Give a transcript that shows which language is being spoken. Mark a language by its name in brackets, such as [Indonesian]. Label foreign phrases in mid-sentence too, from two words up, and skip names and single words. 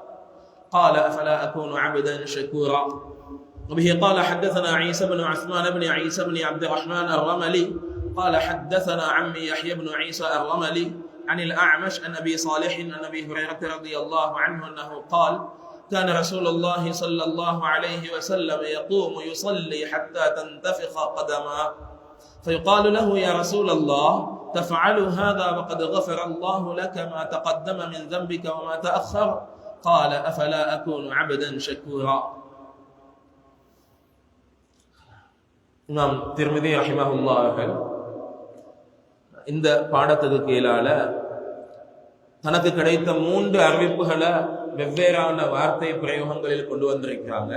[Arabic] قال: أفلا أكون عبدا شكورا. وبه قال: حدثنا عيسى بن عثمان بن عيسى بن عبد الرحمن الرملي قال: حدثنا عمي يحيى بن عيسى الرملي عن الأعمش عن أبي صالح عن أبي هريرة رضي الله عنه أنه قال: كان رسول الله صلى الله عليه وسلم يقوم يصلي حتى تنتفخ قدماه، فيقال له: يا رسول الله، تفعل هذا وقد غفر الله لك ما تقدم من ذنبك وما تأخر؟ قال: أفلا أكون عبدا شكورا. [Tamil] இமாம் திர்மிதி ரஹிமஹுல்லாஹ் அவர்கள் இந்த பாடத்துக்கு கீழால தனக்கு கிடைத்த 3 அறிவிப்புகளை வெவ்வேறான வார்த்தை பிரயோகங்களில் கொண்டு வந்திருக்கிறாங்க.